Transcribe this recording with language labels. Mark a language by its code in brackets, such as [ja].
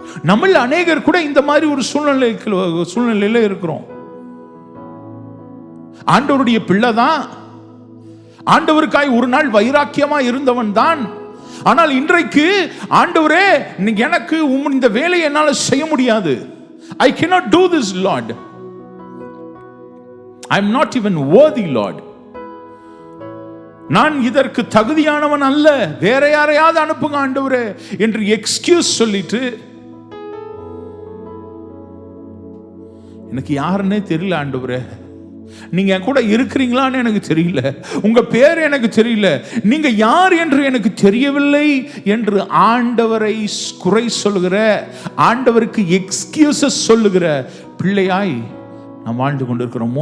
[ta] நம்மள அநேகர் கூட இந்த மாதிரி ஒரு சூழ்நிலையில இருக்கிறோம். ஆண்டவருடைய பிள்ளை தான், ஆண்டவருக்காய் ஒரு நாள் வைராக்கியமா இருந்தவன் தான், ஆனால் இன்றைக்கு ஆண்டவரே எனக்கு இந்த வேலையை என்னால செய்ய முடியாது. [en] I cannot do this, Lord. I am not even worthy, Lord. [ta] நான் இதற்கு தகுதியானவன் அல்ல, வேற யாரையாவது அனுப்புங்க ஆண்டவரே என்று எக்ஸ்கியூஸ் சொல்லிட்டு, எனக்கு யாருன்னே தெரியல ஆண்டவரே, நீங்க என் கூட இருக்கிறீங்களான்னு எனக்கு தெரியல, உங்க பேர் எனக்கு தெரியல, நீங்க யார் என்று எனக்கு தெரியவில்லை என்று ஆண்டவரை குறை சொல்லுகிற, ஆண்டவருக்கு எக்ஸ்கியூசஸ் சொல்லுகிற பிள்ளையாய் நாம் வாழ்ந்து கொண்டிருக்கிறோம்.